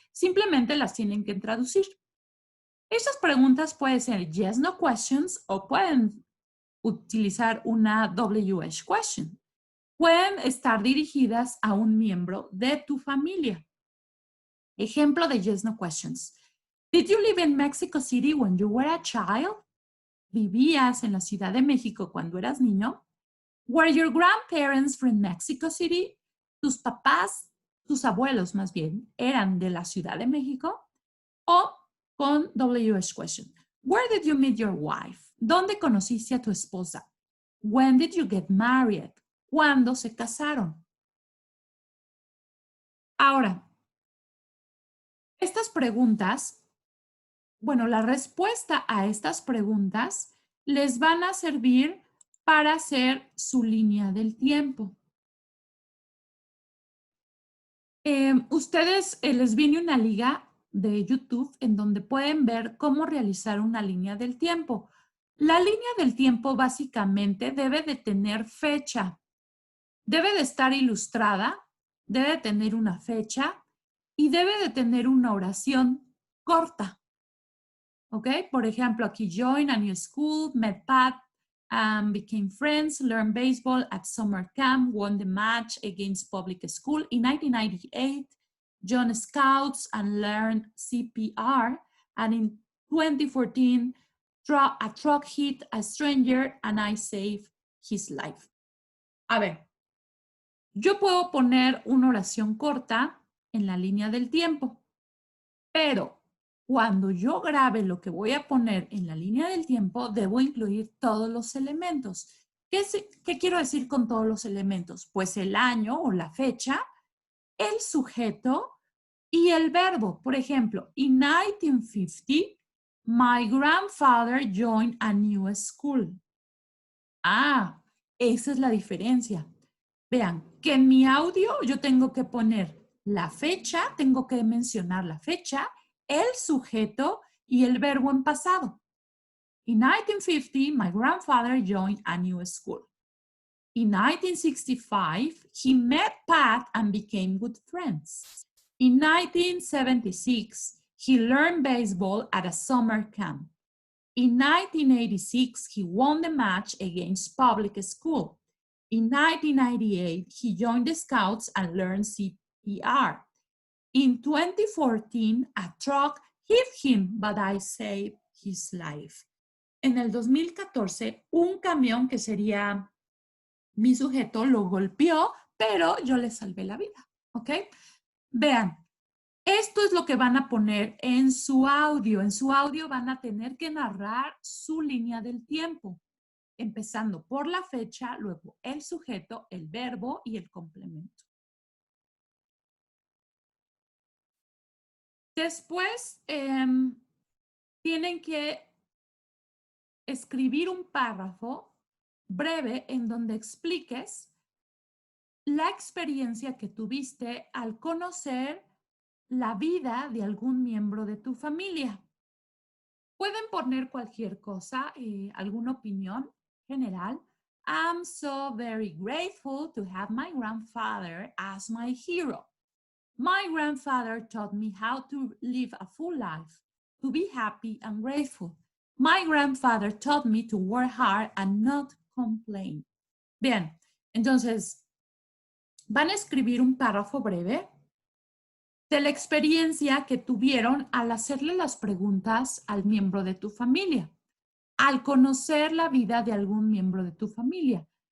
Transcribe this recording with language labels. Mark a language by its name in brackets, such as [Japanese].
[Spanish] Simplemente las tienen que traducir. Estas preguntas pueden ser yes, no questions o pueden utilizar una WH question. Pueden estar dirigidas a un miembro de tu familia. Ejemplo de yes, no questions. [English] Did you live in Mexico City when you were a child? [Spanish] ¿Vivías en la Ciudad de México cuando eras niño? [English] Were your grandparents from Mexico City? [Spanish] ¿Tus papás, tus abuelos más bien, eran de la Ciudad de México? O con WH question. [English] Where did you meet your wife? [Spanish] ¿Dónde conociste a tu esposa? [English] When did you get married? [Spanish] ¿Cuándo se casaron? Ahora, estas preguntas, bueno, la respuesta a estas preguntas les van a servir para hacer su línea del tiempo. Ustedes les viene una liga de YouTube en donde pueden ver cómo realizar una línea del tiempo. La línea del tiempo básicamente debe de tener fecha, debe de estar ilustrada, debe de tener una fecha y debe de tener una oración corta. ¿Ok? Por ejemplo, aquí [English] join a new school, met Pat, became friends, learned baseball at summer camp, won the match against public school. In 1998, joined Scouts and learned CPR. And in 2014, a truck hit a stranger and I saved his life. [Spanish] A ver, yo puedo poner una oración corta en la línea del tiempo, pero cuando yo grabe lo que voy a poner en la línea del tiempo, debo incluir todos los elementos. ¿Qué quiero decir con todos los elementos? Pues el año o la fecha, el sujeto y el verbo. Por ejemplo, [English] in 1950, my grandfather joined a new school. [Spanish] Ah, esa es la diferencia. Vean, que en mi audio yo tengo que poner la fecha, tengo que mencionar la fecha, el sujeto y el verbo en pasado. [English] In 1950, my grandfather joined a new school. In 1965, he met Pat and became good friends. In 1976, he learned baseball at a summer camp. In 1986, he won the match against public school. In 1998, he joined the Scouts and learned CPR. In 2014, a truck hit him, but I saved his life. [Spanish] En el 2014, un camión que sería mi sujeto lo golpeó, pero yo le salvé la vida, ¿ok? Vean, esto es lo que van a poner en su audio. En su audio van a tener que narrar su línea del tiempo, empezando por la fecha, luego el sujeto, el verbo y el complemento. Después, tienen que escribir un párrafo breve en donde expliques la experiencia que tuviste al conocer la vida de algún miembro de tu familia. Pueden poner cualquier cosa, alguna opinión general. [English] I'm so very grateful to have my grandfather as my hero. My grandfather taught me how to live a full life, to be happy and grateful. My grandfather taught me to work hard and not complain. [Spanish] Bien, entonces van a escribir un párrafo breve de la experiencia que tuvieron al hacerle las preguntas al miembro de tu familia, al conocer la vida de algún miembro de tu familia.